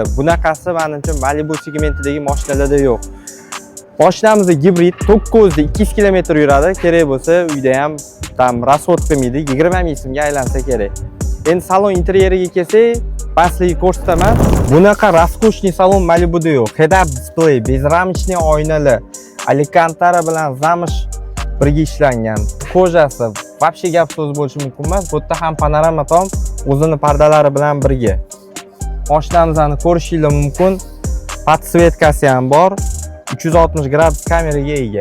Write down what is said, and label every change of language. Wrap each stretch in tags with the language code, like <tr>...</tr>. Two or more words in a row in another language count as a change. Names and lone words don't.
<uz>Bunaqasi menimcha Malibu segmentidagi mashinalarda yo'q. Mashinamiz gibrid, 9 da 200 km yuradi. Kerak bo'lsa, uyda ham tam rasxod qilmaydi, 20 ming so'mga aylansa kerak. Endi salon interyeriga kelsak, pastligiga ko'rsataman. Bunaqa roskoshniy salon Malibuda yo'q.</uz> <en>Head-up display,</en> <uz>bezramchniy oynalar, Alcantara bilan zamish birga ishlangan. Kojasi вообще gap so'z bo'lishi mumkin emas. Bu yerda ham panorama tom o'zini pardalari bilan birga. Mashinamizni ko'rishingiz mumkin. Podsvetkasi ham bor. 360 gradus kameraga ega.</uz>